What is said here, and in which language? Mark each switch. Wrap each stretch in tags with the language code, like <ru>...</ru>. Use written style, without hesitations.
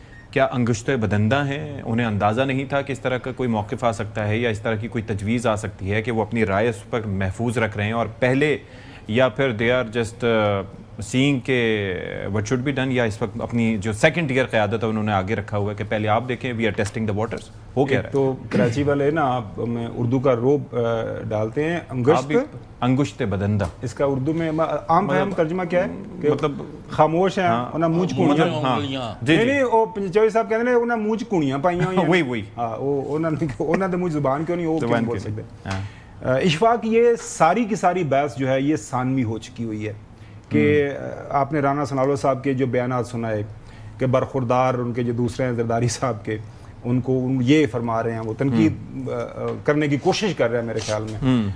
<ur>کیا انگشت بدندہ ہیں؟ انہیں اندازہ نہیں تھا کہ اس طرح کا کوئی موقف آ سکتا ہے یا اس طرح کی کوئی تجویز آ سکتی ہے کہ وہ اپنی رائے اس پر محفوظ رکھ رہے ہیں، اور پہلے یا پھر</ur> <en>they are just saying</en> <ur>کہ</ur> <en>what should be done,</en> <ur>یا اس وقت اپنی جو سیکنڈ ایئر قیادت ہے انہوں نے آگے رکھا ہوا ہے کہ پہلے آپ دیکھیں،</ur> <en>We are testing the waters?</en> <ur>ہو کیا رہا ہے؟ تو کراچی والے نا آپ میں اردو کا روب ڈالتے ہیں انگشت بدندہ، اس کا اردو میں عام فہم ترجمہ کیا ہے کہ مطلب خاموش ہیں</ur> <pa>انہاں مونچھ کونیاں. نہیں او چوہدری صاحب کہندے نے انہاں مونچھ کونیاں پائیاں ہوئی.</pa> <ur>وہی</ur> <pa>ہاں انہاں دے منہ زبان کیوں نہیں،</pa> <ur>وہ کیوں بول سکتے. اشفاق، یہ ساری کی ساری بحث جو ہے یہ ثانوی ہو چکی ہوئی ہے کہ آپ نے رانا ثناء اللہ صاحب کے جو بیانات سنائے کہ برخوردار ان کے جو دوسرے ہیں زرداری صاحب کے، ان کو یہ فرما رہے ہیں، وہ تنقید کرنے کی کوشش کر رہے ہیں میرے خیال میں.</ur>